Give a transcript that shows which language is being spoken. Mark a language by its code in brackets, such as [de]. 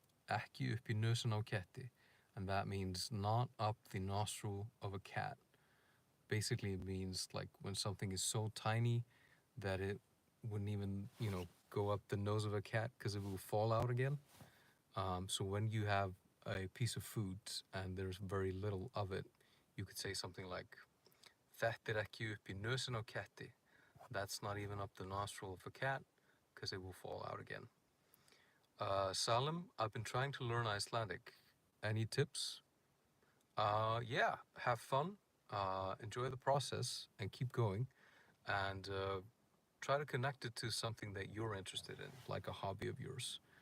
[is] Ekki upp í nösina á ketti. [en] And that means not up the nostril of a cat. Basically, it means like when something is so tiny that it wouldn't even, go up the nose of a cat because it will fall out again. So when you have a piece of food and there's very little of it, you could say something like [is] Þetta ekki upp í nösin á ketti. [en] That's not even up the nostril of a cat, because it will fall out again. Salim, I've been trying to learn Icelandic. Any tips? Yeah, have fun, enjoy the process, and keep going. And try to connect it to something that you're interested in, like a hobby of yours.